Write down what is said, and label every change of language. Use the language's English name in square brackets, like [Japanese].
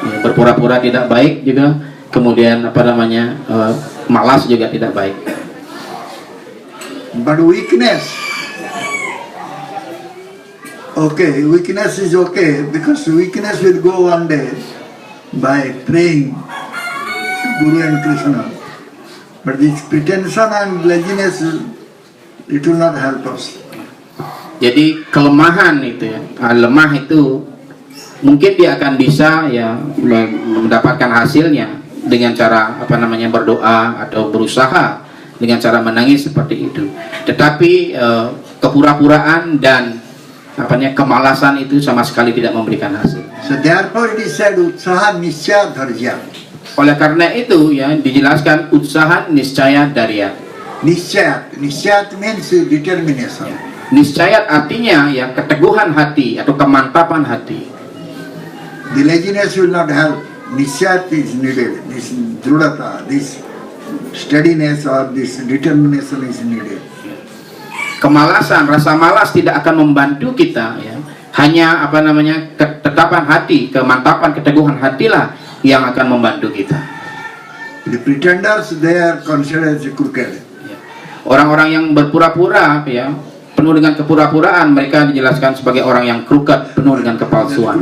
[Indonesian] Berpura-pura tidak baik juga, kemudian malas juga tidak baik. [English] But weakness, okay, weakness is okay, because weakness will go one day by praying to Guru and Krishna. But this pretension and laziness, it will not help us. [Indonesian] Jadi kelemahan itu ya, lemah itu mungkin dia akan bisa ya mendapatkan hasilnya dengan cara berdoa atau berusaha dengan cara menangis seperti itu. Tetapi kepura-puraan dan kemalasan itu sama sekali tidak memberikan hasil. [English] So therefore it is said utsaha niscaya dharya. [Indonesian] Oleh karena itu ya dijelaskan utsaha niscaya dharya. [English] Niscaya means determination. [Indonesian] Niscaya artinya ya keteguhan hati atau kemantapan hati. [English] The laziness will not help. Niscaya is needed. This drudata, this steadiness or this determination is needed. [Indonesian] Kemalasan, rasa malas tidak akan membantu kita ya. Hanya ketetapan hati, kemantapan, keteguhan hatilah yang akan membantu kita. [English] The pretenders, they are considered as crooked. [Indonesian] Orang-orang yang berpura-pura ya, penuh dengan kepura-puraan, mereka dijelaskan sebagai orang yang crooked, penuh dengan kepalsuan.